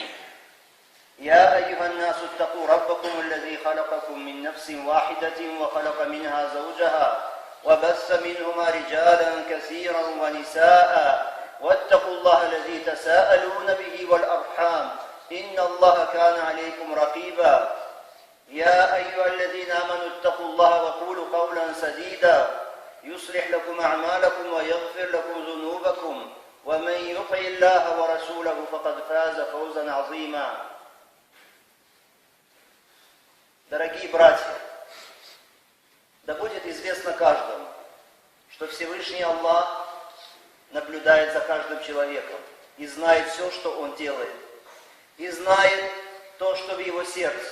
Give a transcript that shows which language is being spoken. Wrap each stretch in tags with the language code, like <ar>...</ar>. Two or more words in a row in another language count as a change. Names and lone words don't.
<ar>يا أيها الناس اتقوا ربكم الذي خلقكم من نفس واحدة وخلق منها زوجها وبث منهما رجالا كثيرا ونساء واتقوا الله الذي تساءلون به والأرحام إن الله كان عليكم رقيبا. يا أيها الذين آمنوا اتقوا الله وقولوا قولا سديدا يصلح لكم أعمالكم ويغفر لكم ذنوبكم ومن يطع الله ورسوله فقد فاز فوزا عظيما.</ar> <ru>Дорогие братья, да будет известно каждому, что Всевышний Аллах наблюдает за каждым человеком и знает все, что он делает, и знает то, что в его сердце.</ru>